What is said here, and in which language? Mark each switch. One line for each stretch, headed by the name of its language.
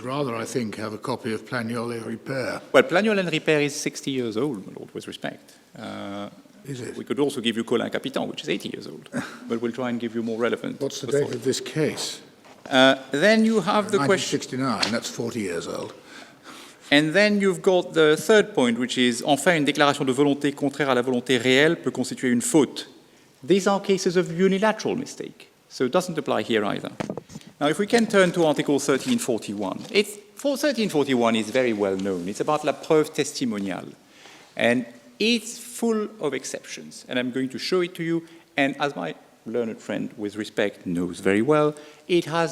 English: Would rather, I think, have a copy of Plagnol et Ripper. Well, Plagnol and Ripper is 60 years old, my lord, with respect. Is it? We could also give you Colin Capitan, which is 80 years old, but we'll try and give you more relevant. What's the date of this case? Then you have the question. 1969, that's 40 years old. And then you've got the third point, which is,
French: enfin, une déclaration de volonté contraire à la volonté réelle peut constituer une faute.
English: These are cases of unilateral mistake, so it doesn't apply here either. Now, if we can turn to Article 1341. 1341 is very well known. It's about
French: la preuve testimoniale.
English: And it's full of exceptions. And I'm going to show it to you. And as my learned friend, with respect, knows very well, it has